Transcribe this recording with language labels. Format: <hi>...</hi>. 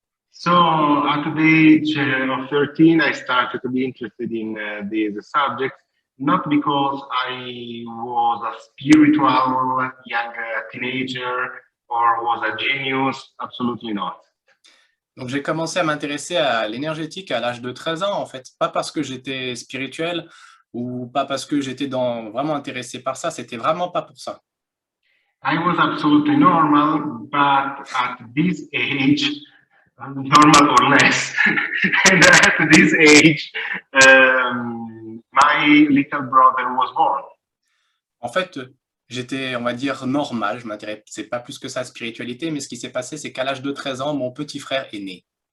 <en>So at the age of 13, I started to be interested in these subjects, not because I was a spiritual young teenager or was a genius, absolutely not.</en> <fr>Donc j'ai commencé à m'intéresser à l'énergétique à l'âge de 13 ans, en fait. Pas parce que j'étais spirituel ou pas parce que j'étais vraiment intéressé par ça, c'était vraiment pas pour ça.</fr> <en>I was absolutely normal, but at this age, normal or less, and at this age, my little brother was born.</en> <fr>En fait, j'étais, on va dire, normal, je m'intéressais pas plus que ça à la spiritualité, mais ce qui s'est passé, c'est qu'à l'âge de 13 ans, mon petit frère est né.</fr>